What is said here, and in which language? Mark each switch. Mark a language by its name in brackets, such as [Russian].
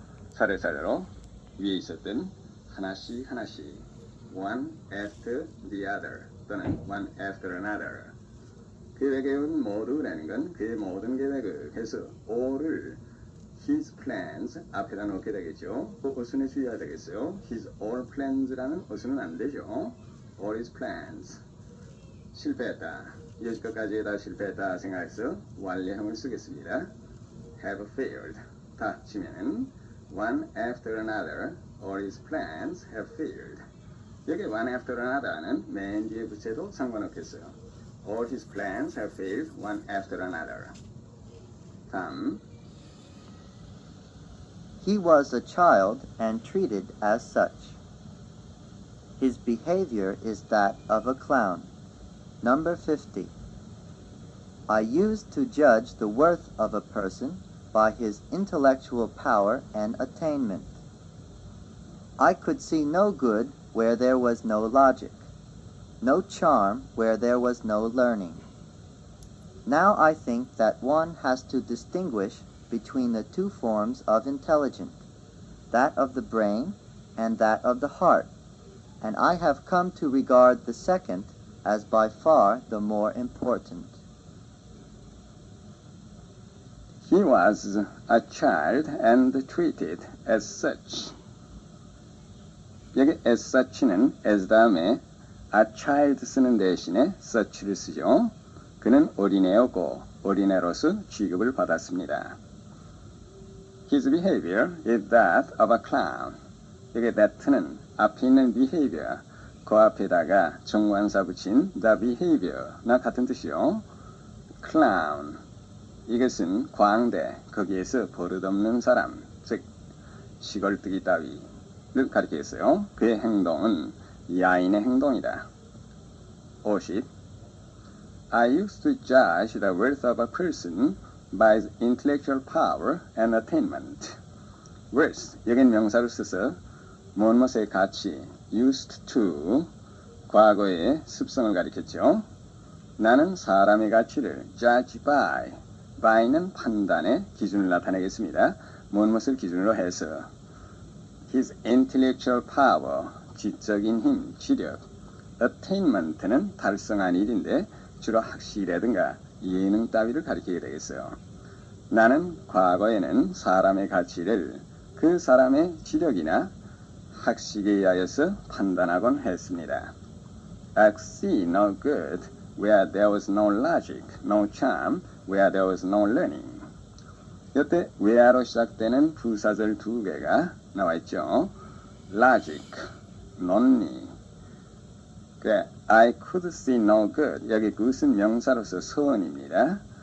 [Korean] 차례차례로 위에 있었던 하나씩 one after the other 또는 one after another 그의 계획은 모두라는 건 그의 모든 계획을 해서 all을 his plans 앞에다 넣게 되겠죠. 그 어순에 주의해야 되겠어요. his all plans라는 어순은 안 되죠. all his plans 실패했다. 여기까지 다 실패했다 생각해서 완료형을 쓰겠습니다. [English] have failed [Korean] 다 치면은 [English] one after another all his plans have failed. [Korean] 여기 one after another는 맨 뒤에 붙여도 상관없겠어요. [English] all his plans have failed one after another. [Korean] 다음 [English] He was a child and treated as such. His behavior is that of a clown. Number 50. I used to judge the worth of a person by his intellectual power and attainment. I could see no good where there was no logic, no charm where there was no learning. Now I think that one has to distinguish between the two forms of intelligence, that of the brain and that of the heart, and I have come to regard the second as by far the more important. He was a child and treated as such. [Korean] 여기 as such는 as 다음에 a child 쓰는 대신에 such를 쓰죠. 그는 어린애였고 어린애로서 취급을 받았습니다. [English] His behavior is that of a clown. [Korean] 여기 that는 앞에 있는 behavior, 그 앞에다가 정관사 붙인 the behavior나 같은 뜻이요. [English] clown. [Korean] 이것은 광대, 거기에서 버릇없는 사람, 즉 시골뜨기 따위를 가리키겠어요. 그의 행동은 야인의 행동이다. [English] 50. I used to judge the worth of a person by his intellectual power and attainment. [Korean] worth, 여긴 명사를 써서 무엇의 가치, used to, 과거의 습성을 가리켰죠. 나는 사람의 가치를 judge by는 판단의 기준을 나타내겠습니다. 무엇을 기준으로 해서 his intellectual power, 지적인 힘, 지력, attainment는 달성한 일인데 주로 학식이라든가 예능 따위를 가리키게 되겠어요. 나는 과거에는 사람의 가치를 그 사람의 지력이나 학식에 의하여서 판단하곤 했습니다. [English] I see no good where there was no logic, no charm where there was no learning. [Korean] 이때 where로 시작되는 부사절 두 개가 나와 있죠. [English] logic, [Korean] 논리. [English] I could see no good. [Korean] 여기 그것은 명사로서 선입니다.